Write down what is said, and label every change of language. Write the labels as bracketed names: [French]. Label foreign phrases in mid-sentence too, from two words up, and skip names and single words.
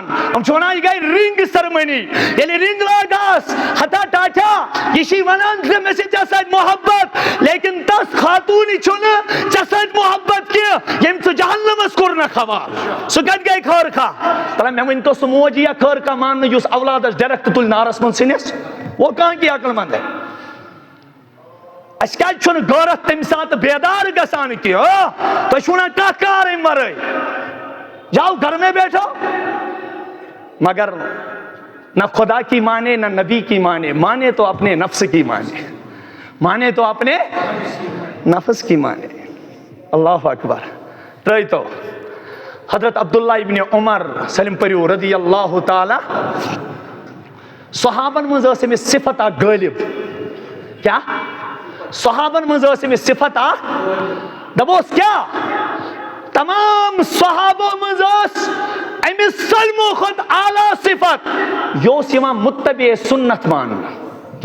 [Kashmiri] یِم چھِ وَنان یہِ گٔے رِنٛگ سٔرمٔنی. ییٚلہِ رِنٛگ لاگاس ہتا ٹاٹھا، یہِ چھِ وَنان زِ مےٚ چھِ ژےٚ سۭتۍ محبت، لیکن تس خاتوٗنہِ چھُنہٕ ژےٚ سۭتۍ محبت کینٛہہ ییٚمۍ ژٕ جہنمس کوٚرنکھ حوالہٕ. سُہ کتہِ گٔے خٲر خواہ؟ دپان مےٚ ؤنۍتو سُہ موج یِیا خٲر خواہ ماننہٕ یُس اولادس ڈایریکٹ تُلہِ نارس منٛز ژھٕنِس؟ [Urdu] وہ کہاں کی عقل مند ہے؟ [Kashmiri] اَسہِ کیازِ چھُنہٕ غٲرت تمہِ ساتہٕ بیدار گژھان کینٛہہ؟ تُہۍ چھُو نہ کانٛہہ کار اَمہِ ورٲے؟ [Urdu] جاؤ گھر میں بیٹھو. مگر نہ خدا کی مانے نہ نبی کی مانے، مانے تو اپنے نفس کی مانے، مانے تو اپنے نفس کی مانے. [Arabic] اللہ اکبر. [Kashmiri] ترٲیتو حضرت عبداللہ ابن عمر سلم پٔرِو [Arabic] رضی اللہ تعالیٰ. [Kashmiri] صحابن منٛز ٲس أمِس صفت اکھ غٲلب. کیاہ؟ صحابن منٛز ٲس أمِس صفت اکھ، دپوس کیاہ؟ تمام صحابو منٛز ٲس أمِس سٲلمو کھۄتہٕ اعلیٰ صفت، یہِ اوس یِوان متبع سنت ماننہٕ.